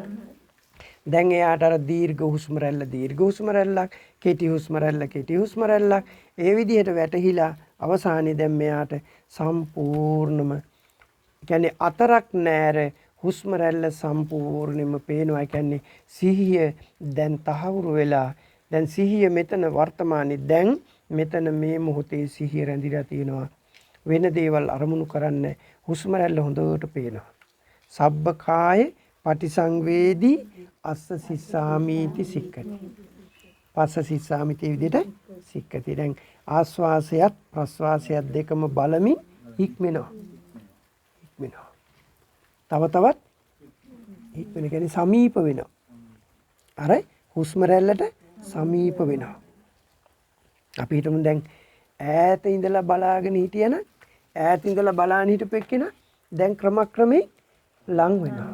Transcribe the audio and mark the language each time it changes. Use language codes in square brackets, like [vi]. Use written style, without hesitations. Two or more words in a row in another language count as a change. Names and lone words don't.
[si] දැන් එයාට අර දීර්ඝ හුස්ම රැල්ලක් කෙටි හුස්ම රැල්ලක් ඒ විදිහට වැටහිලා අවසානයේ දැන් මෙයාට සම්පූර්ණම කියන්නේ අතරක් නෑර හුස්ම රැල්ල සම්පූර්ණයෙන්ම පේනවා. කියන්නේ සිහිය දැන් තහවුරු වෙලා දැන් සිහිය මෙතන වර්තමානයේ දැන් මෙතන මේ මොහොතේ සිහිය රැඳිලා තියෙනවා. වෙන දේවල් අරමුණු කරන්නේ හුස්ම රැල්ල හොඳට පේනවා. [pi] සබ්බකාය පටිසංවේදී අස්ස සිස්සාමීති සික්කති. පස්ස සිස්සාමිති විදිහට සික්කති. [si] දැන් ආස්වාසයත් ප්‍රස්වාසයත් දෙකම බලමින් ඉක්මනවා. ඉක්මනවා. තව තවත් ඉක්මන කියන්නේ සමීප වෙනවා. අර හුස්ම රැල්ලට සමීප වෙනවා. අපි හිතමු දැන් ඈත ඉඳලා බලාගෙන හිටියන ඈත ඉඳලා බලාගෙන හිටපු එක්කෙන දැන් ක්‍රමක්‍රමයෙන් ලං වෙනවා.